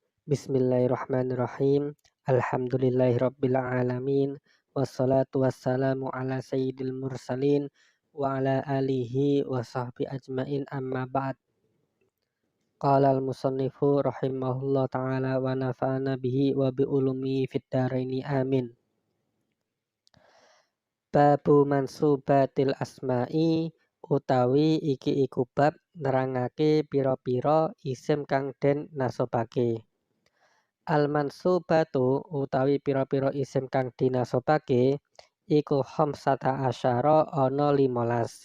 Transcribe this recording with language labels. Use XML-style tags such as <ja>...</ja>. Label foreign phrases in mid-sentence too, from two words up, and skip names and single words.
<ar>بسم الله الرحمن الرحيم. الحمد لله رب العالمين. والصلاة والسلام على سيد المرسلين وعلى آله وصحبه أجمعين أما بعد. قال المصنف رحمه الله تعالى ونفعنا به وبعلومه في الدارين آمين. باب منصوبات الأسماء</ar> <jv>utawi iki iku bab nerangake pira-pira isim kang den nasobake. Al-mansubatu utawi pira-pira isim kang dinasobake iku</jv> <ar>خمسة عشر</ar> <jv>ana 15.</jv>